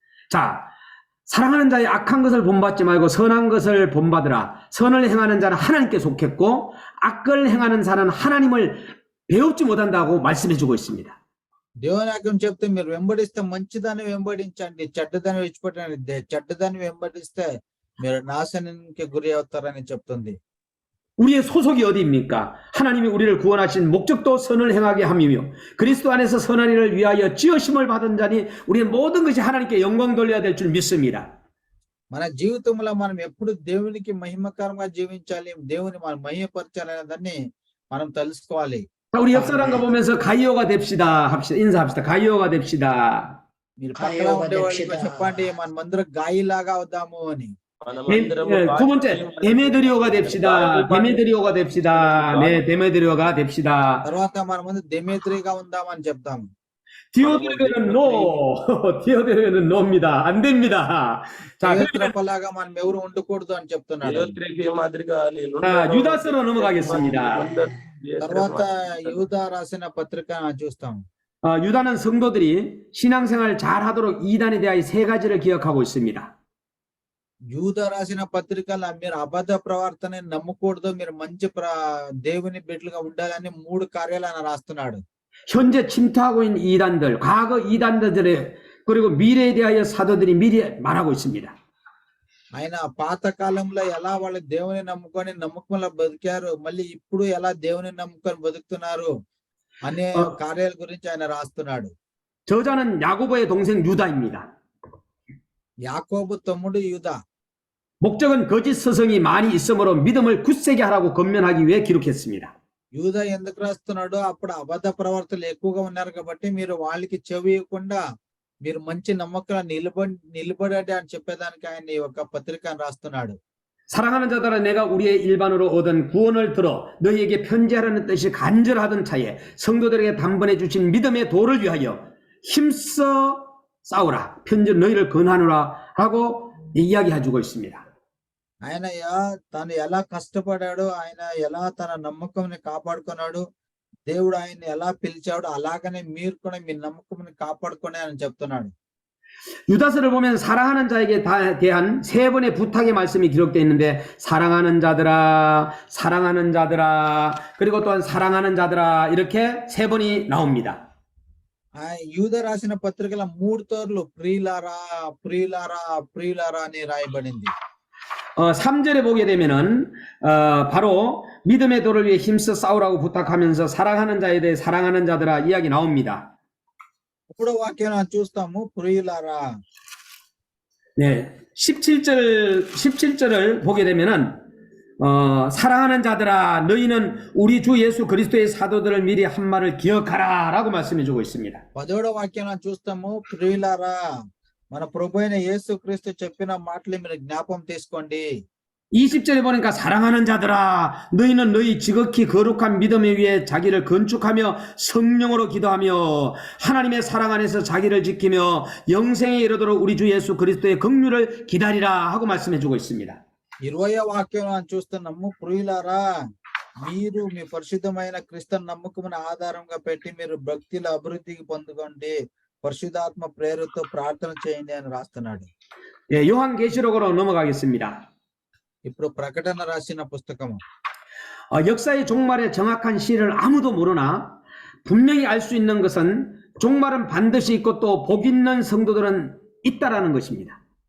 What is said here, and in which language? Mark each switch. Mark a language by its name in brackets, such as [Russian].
[Korean] 자, 사랑하는 자의 악한 것을 본받지 말고 선한 것을 본받으라. 선을 행하는 자는 하나님께 속했고 악을 행하는 자는 하나님을 배우지 못한다고 말씀해주고 있습니다. [Telugu] దేవుని వాక్యం చెప్తే మీరు వెంబడిస్తే మంచిదాన్ని వెంబడించండి, చెడ్డదాన్ని విడిచిపెట్టండి. చెడ్డదాన్ని వెంబడిస్తే మీరు నాశనానికి గురి అవుతారని చెప్తుంది. [Korean] 우리의 소속이 어디입니까? 하나님이 우리를 구원하신 목적도 선을 행하게 함이며 그리스도 안에서 선한 일을 위하여 지으심을 받은 자니 우리의 모든 것이 하나님께 영광 돌려야 될 줄 믿습니다. [Telugu] మన జీవితంలో మనం ఎప్పుడు దేవునికి మహిమకరంగా జీవించాలి, దేవుని మనం మహిమపరచాలనే దాన్ని మనం తెలుసుకోవాలి. [Korean] 자, 우리 옆 사람과 보면서 가이오가 됩시다. 인사합시다. 가이오가 됩시다. [Telugu] మీరు పక్కన [Korean] 가요가 [Telugu] ఉండే వాళ్ళకి [Korean] 됩시다. [Telugu] చెప్పండి మనమందరం గాయిలాగా అవుదాము అని. మనమందరము [Korean] 두 번째, 데메드리오가 됩시다. 데메드리오가 됩시다. 네, 데메드리오가 됩시다. [Telugu] తర్వాత మనమందరం దెమేత్రిగా ఉందామని చెప్తాము. [Korean] 디오드레베는 노! 디오드레베는 노입니다. 안 됩니다. 자, 그러면 [Telugu] దెమేత్రపలాగా మనం ఎవరు ఉండకూడదు అని చెప్తున్నాడు. యోత్రేకే మాదిరిగా నేను [Korean] 유다서로 넘어가겠습니다. [Telugu] తర్వాత యూదా రాసిన పత్రిక చూస్తాం. [Korean] 유다는 성도들이 신앙생활 잘 하도록 이단에 대하여 세 가지를 기억하고 있습니다. [Telugu] యూదా రాసిన పత్రికలో మీరు అబద్ధ ప్రవర్తన నమ్మకూడదు, మీరు మంచి దేవుని బిడ్డలుగా ఉండాలని 3 కార్యాలు ఆయన రాస్తున్నాడు. [Korean] 현재 침투하고 있는 이단들, 과거 이단들의 그리고 미래에 대하여 사도들이 미리 말하고 있습니다. [Telugu] ఆయన పాత కాలంలో ఎలా వాళ్ళు దేవుని నమ్ముకొని నమ్మకంలో బతికారు, మళ్ళీ ఇప్పుడు ఎలా దేవుని నమ్ముకొని బతుకుతున్నారు అనే కార్యాల గురించి ఆయన రాస్తున్నాడు. [Korean] 저자는 야고보의 동생 유다입니다. [Telugu] యాకోబు తమ్ముడు యూదా. [Korean] 목적은 거짓 스승이 많이 있으므로 믿음을 굳세게 하라고 권면하기 위해 기록했습니다. [Telugu] యూదా ఎందుకు రాస్తున్నాడు? అప్పుడు అబద్ధ ప్రవర్తనలు ఎక్కువగా ఉన్నారు కాబట్టి మీరు వాళ్ళకి చెవియకుండా మీరు మంచి నమ్మకం నిలబడండి అని చెప్పేదానికి ఆయన ఈ ఒక పత్రికను రాస్తున్నాడు. [Korean] 사랑하는 자들아 내가 우리의 일반으로 얻은 구원을 들어 너희에게 편지하라는 뜻이 간절하던 차에 성도들에게 단번에 주신 믿음의 도를 위하여 힘써 싸우라. 편지 너희를 권하노라 하고 이야기해주고 있습니다. [Telugu] ఆయన తను ఎలా కష్టపడాడు, ఆయన ఎలా తన నమ్మకంని కాపాడుకున్నాడు, దేవుడు ఆయన్ని ఎలా పిలిచాడు, అలాగనే మీరు కూడా మీ నమ్మకంని కాపాడుకొని అని చెప్తున్నాడు. [Korean] 유다서를 보면 사랑하는 자에게 대한 3번의 부탁의 말씀이 기록되어 있는데 사랑하는 자들아, 사랑하는 자들아, 그리고 또한 사랑하는 자들아 이렇게 3번이 나옵니다. [Telugu] యూదా రాసిన పత్రికలో 3 తోర్లు ప్రియులారా ప్రియులారా ప్రియులారా అని రాయబడింది. [Korean] 3절에 보게 되면은 바로 믿음의 도를 위해 힘써 싸우라고 부탁하면서 사랑하는 자에 대해 사랑하는 자들아 이야기 나옵니다. [Telugu] ఇప్పుడు వాక్యం చూస్తాము ప్రియులారా. [Korean] 네, 17절을 보게 되면은 사랑하는 자들아 너희는 우리 주 예수 그리스도의 사도들을 미리 한 말을 기억하라라고 말씀해 주고 있습니다. [Telugu] 10వ వాక్యం చూస్తాము ప్రియులారా మన ప్రభు అయిన యేసుక్రీస్తు చెప్పిన మాటలు మీరు జ్ఞాపకం తీసుకోండి. [Korean] 20절에 보니까 사랑하는 자들아 너희는 너희 지극히 거룩한 믿음에 위해 자기를 건축하며 성령으로 기도하며 하나님의 사랑 안에서 자기를 지키며 영생에 이르도록 우리 주 예수 그리스도의 긍휼을 기다리라 하고 말씀해 주고 있습니다. [Telugu] 20వ వాక్యం చూస్తున్నాము ప్రియులారా మీరు మీ పరిశుద్ధమైన క్రీస్తు నమ్మకమును ఆధారంగా పెట్టి మీరు భక్తిలో అభివృద్ధికి పొందుకోండి, పరిశుద్ధాత్మ ప్రేరణతో ప్రార్థన చేయండి అని రాస్తున్నాడు. [Korean] 예, 요한계시록으로 넘어가겠습니다. [Telugu] ఇప్పుడు ప్రకటన రాసిన పుస్తకము. [Korean] 역사의 종말의 정확한 시를 아무도 모르나 분명히 알 수 있는 것은 종말은 반드시 있고 또 복 있는 성도들은 있다라는 것입니다.